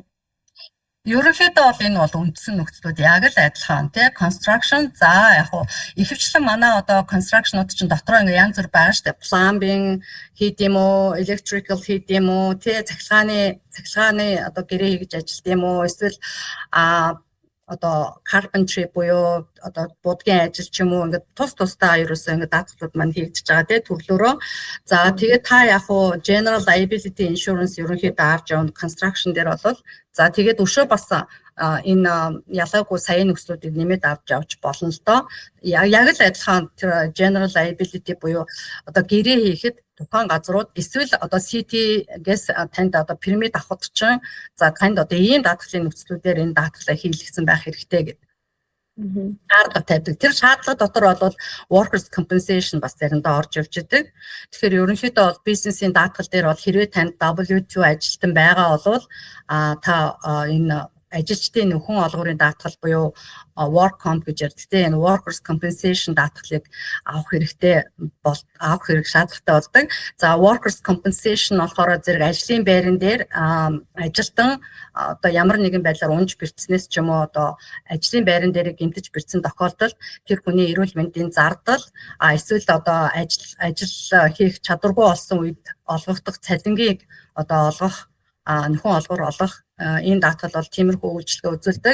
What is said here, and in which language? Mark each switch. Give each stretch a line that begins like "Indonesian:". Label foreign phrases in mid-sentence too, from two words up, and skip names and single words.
Mongolian: Ерөнхийдөө бол энэ бол үндсэн нөхцлүүд яг л адилхан тий construction за яг ихэвчлэн манай одоо construction-ууд чинь дотроо ингээ янз бүр байгаа штэ plumbing хийд юм уу electrical хийд юм уу тий цахилгааны одоо гэрээ хийж ажилт юм уу эсвэл одоо carpentry буюу одоо будгийн ажил ч юм уу ингээд тусдаа ерөөсөө ингээд даатгалууд маань хийгдэж байгаа тий төрлөөрөө. За тэгээд та яг уу
English: general liability insurance
Mongolian: ерөнхийдөө авч явна construction дээр бол за тэгээд өшөө бас энэ ялгаагүй саяны нөхцлүүдийг нэмээд авч болно л доо. Яг л адилхан тэр
English: general liability
Mongolian: буюу одоо гэрээ хийхэд тухайн газрууд эсвэл одоо CT-гээс танд одоо пермит авахд чинь за танд одоо ийм даатгалын нөхцлүүдээр энэ даатгалаа хийлгэсэн байх хэрэгтэй гэдэг. Шаардлага тавьдаг. Тэр шаардлага дотор бол
English: workers compensation
Mongolian: бас заримдаа орж явж идэг. Тэгэхээр ерөнхийдөө бол бизнесийн даатгал дээр бол хэрвээ танд W2 ажилтан байгаа бол та энэ ажилчдын нөхөн олгуурын даатгал буюу
English: work comp
Mongolian: гэж ярьдаг тийм энэ
English: workers compensation
Mongolian: даатгалыг авах хэрэгтэй авах хэрэг шаардлагатай болдог. За
English: workers compensation
Mongolian: болохоор зэрэг ажлын байран дээр ажилтан одоо ямар нэгэн байдлаар унж бэртснээс ч юм уу одоо ажлын байран дээр гэмтэж бэртсэн тохиолдолд тэр хүний эрүүл мэндийн зардал эсвэл одоо ажил хийх чадваргүй болсон үед олгогдох цалингийг одоо олгох нөхөн олгор олох энэ даатгал бол тиймэрхүү үйлчлэгээ үзүүлдэг.